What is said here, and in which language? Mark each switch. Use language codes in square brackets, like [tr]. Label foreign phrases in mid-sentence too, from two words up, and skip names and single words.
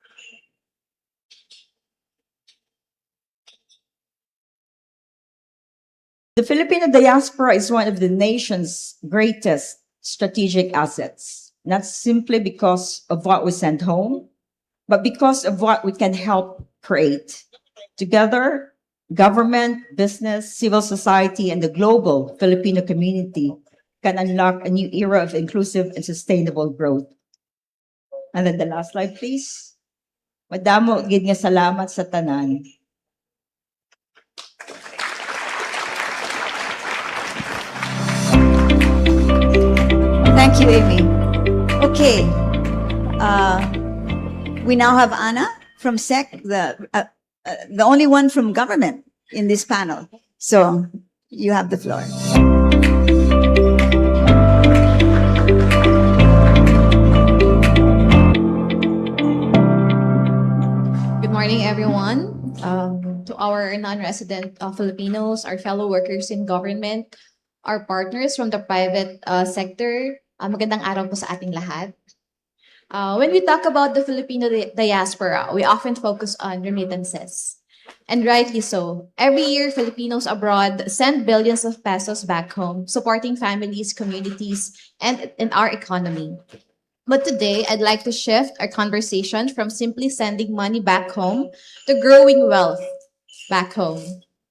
[en] The Filipino diaspora is one of the nation's greatest strategic assets, not simply because of what we send home, but because of what we can help create. Together, government, business, civil society, and the global Filipino community can unlock a new era of inclusive and sustainable growth. And then the last slide, please. [hil] Madamo gid nga salamat sa tanan. [en] Thank you, Amy. Okay. We now have Anna from SEC, the only one from government in this panel. So you have the floor. Good morning, everyone. To our non-resident Filipinos, our fellow workers in government, our partners from the private sector, [tl] magandang araw po sa ating lahat. [en] When we talk about the Filipino diaspora, we often focus on remittances. And rightly so. Every year, Filipinos abroad send billions of pesos back home, supporting families, communities, and in our economy. But today, I'd like to shift our conversation from simply sending money back home to growing wealth back home.